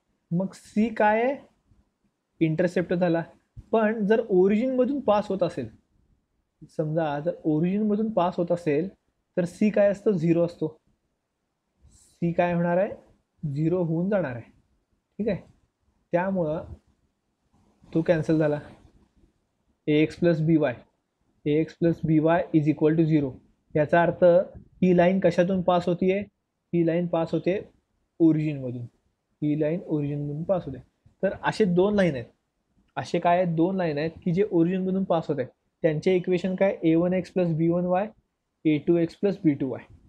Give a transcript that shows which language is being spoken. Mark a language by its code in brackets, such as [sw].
[mr] मग सी काय आहे, इंटरसेप्ट झाला. पण जर ओरिजिन मधून पास होत असेल, समजा जर ओरिजिन मधून पास होत असेल तर सी काय असतो, झिरो असतो. सी काय होणार आहे, झिरो होऊन जाणार आहे. ठीक आहे, त्यामुळं तो कॅन्सल झाला. [en] A X plus B Y, A X plus B Y is equal to 0. [mr] याचा अर्थ ही लाईन कशातून पास होतीये, ही लाईन पास होते ओरिजिनमधून, ही लाईन ओरिजिनमधून पास होते. तर असे दोन लाईन आहेत, असे काय आहेत, दोन लाईन आहेत की जे ओरिजिनमधून पास होत आहेत. त्यांचे इक्वेशन काय, a1x plus b1 Y, a2x plus b2 Y.